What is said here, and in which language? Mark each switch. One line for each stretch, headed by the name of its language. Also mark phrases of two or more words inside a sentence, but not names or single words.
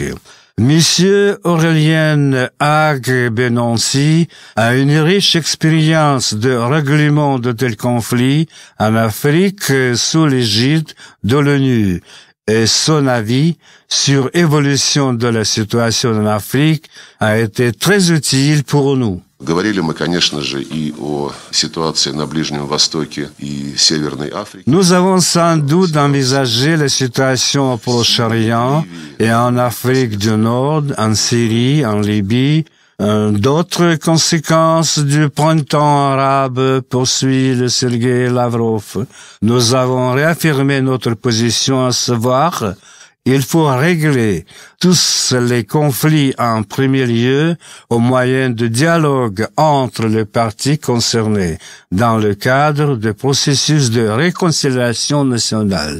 French: Monsieur Aurélien Agbenonsi a une riche expérience de règlement de tels conflits en Afrique sous l'égide de l'ONU. Et son avis sur l'évolution de la situation en Afrique a été très utile pour nous.
Russian: Говорили мы, конечно же, и о ситуации на Ближнем Востоке и Северной Африке.
French: Nous avons sans doute envisagé la situation au Proche-Orient et en Afrique du Nord, en Syrie, en Libye. D'autres conséquences du printemps arabe, poursuit le Sergei Lavrov. Nous avons réaffirmé notre position à savoir, il faut régler tous les conflits en premier lieu au moyen de dialogue entre les parties concernées dans le cadre du processus de réconciliation nationale.